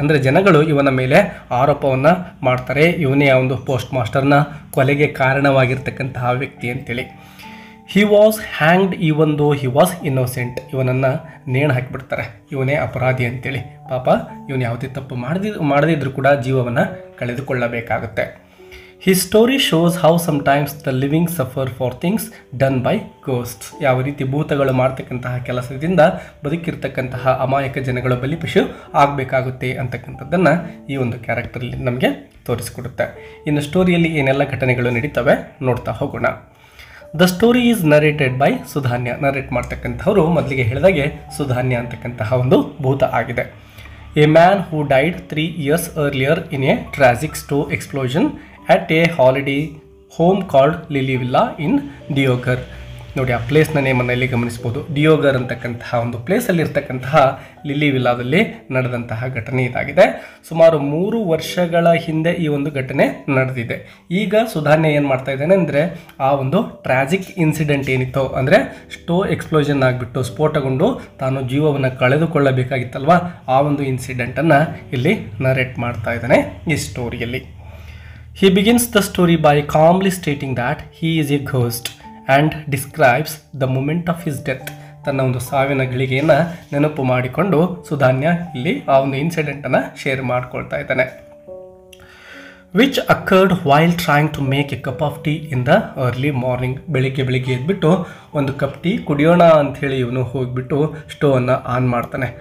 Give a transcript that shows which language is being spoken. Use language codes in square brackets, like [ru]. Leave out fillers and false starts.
[kn] ಅಂದರೆ ಜನಗಳು ಇವನ ಮೇಲೆ ಆರೋಪವನ್ನು ಮಾಡ್ತಾರೆ, ಇವನೇ ಆ ಒಂದು ಪೋಸ್ಟ್ ಮಾಸ್ಟರ್ನ ಕೊಲೆಗೆ ಕಾರಣವಾಗಿರ್ತಕ್ಕಂತಹ ವ್ಯಕ್ತಿ ಅಂತೇಳಿ. [en] He was hanged even though he was innocent. [kn] ಇವನನ್ನು ನೇಣು ಹಾಕಿಬಿಡ್ತಾರೆ, ಇವನೇ ಅಪರಾಧಿ ಅಂತೇಳಿ. ಪಾಪ ಇವನು ಯಾವುದೇ ತಪ್ಪು ಮಾಡದಿದ್ರೂ ಕೂಡ ಜೀವವನ್ನು ಕಳೆದುಕೊಳ್ಳಬೇಕಾಗುತ್ತೆ. [en] His story shows how sometimes the living suffer for things done by ghosts. [kn] ಯಾವ ರೀತಿ ಭೂತಗಳು ಮಾಡ್ತಕ್ಕಂತಹ ಕೆಲಸದಿಂದ ಬದುಕಿರ್ತಕ್ಕಂತಹ ಅಮಾಯಕ ಜನಗಳು ಬಲಿಪಶು ಆಗಬೇಕಾಗುತ್ತೆ ಅಂತಕ್ಕಂಥದ್ದನ್ನು ಈ ಒಂದು ಕ್ಯಾರೆಕ್ಟರಲ್ಲಿ ನಮಗೆ ತೋರಿಸಿಕೊಡುತ್ತೆ. ಇನ್ನು ಸ್ಟೋರಿಯಲ್ಲಿ ಏನೆಲ್ಲ ಘಟನೆಗಳು ನಡೀತವೆ ನೋಡ್ತಾ ಹೋಗೋಣ. [en] The story is narrated by Sudhanya. [kn] Narrate ಮಾಡ್ತಕ್ಕಂಥವರು ಮೊದಲಿಗೆ ಹೇಳಿದಾಗೆ ಸುಧಾನ್ಯ ಅಂತಕ್ಕಂತಹ ಒಂದು ಭೂತ ಆಗಿದೆ. [en] A man who died 3 years earlier in a tragic store explosion at a holiday home called Lily villa in Deoghar. [kn] ನೋಡಿ, ಆ ಪ್ಲೇಸ್ನ ನೇಮನ್ನು ಇಲ್ಲಿ ಗಮನಿಸ್ಬೋದು. ಡಿಯೋಗರ್ ಅಂತಕ್ಕಂತಹ ಒಂದು ಪ್ಲೇಸಲ್ಲಿ ಇರ್ತಕ್ಕಂತಹ ಲಿಲಿ ವಿಲ್ಲಾದಲ್ಲಿ ನಡೆದಂತಹ ಘಟನೆ ಇದಾಗಿದೆ. ಸುಮಾರು 3 ವರ್ಷಗಳ ಹಿಂದೆ ಈ ಒಂದು ಘಟನೆ ನಡೆದಿದೆ. ಈಗ ಸುಧಾನ್ಯ ಏನು ಮಾಡ್ತಾ ಇದ್ದಾನೆ ಅಂದರೆ, ಆ ಒಂದು ಟ್ರಾಜಿಕ್ ಇನ್ಸಿಡೆಂಟ್ ಏನಿತ್ತು ಅಂದರೆ ಸ್ಟೋ ಎಕ್ಸ್ಪ್ಲೋಷನ್ ಆಗಿಬಿಟ್ಟು ಸ್ಫೋಟಗೊಂಡು ತಾನು ಜೀವವನ್ನು ಕಳೆದುಕೊಳ್ಳಬೇಕಾಗಿತ್ತಲ್ವ, ಆ ಒಂದು ಇನ್ಸಿಡೆಂಟನ್ನು ಇಲ್ಲಿ ನರೇಟ್ ಮಾಡ್ತಾ ಇದ್ದಾನೆ ಈ ಸ್ಟೋರಿಯಲ್ಲಿ. [en] He begins the story by calmly stating that he is a ghost and describes the moment of his death. [kn] ತನ್ನ ಒಂದು ಸಾವಿನ ಗಳಿಗೆಯನ್ನು ನೆನಪು ಮಾಡಿಕೊಂಡು ಸುಧಾನ್ಯ ಇಲ್ಲಿ ಆ ಒಂದು ಇನ್ಸಿಡೆಂಟನ್ನು ಶೇರ್ ಮಾಡ್ಕೊಳ್ತಾ ಇದ್ದಾನೆ. [en] Which occurred while trying to make a cup of tea in the early morning. [kn] ಬೆಳಿಗ್ಗೆ ಎದ್ಬಿಟ್ಟು ಒಂದು ಕಪ್ ಟೀ ಕುಡಿಯೋಣ ಅಂಥೇಳಿ ಇವನು ಹೋಗಿಬಿಟ್ಟು ಸ್ಟೋವನ್ನು ಆನ್ ಮಾಡ್ತಾನೆ.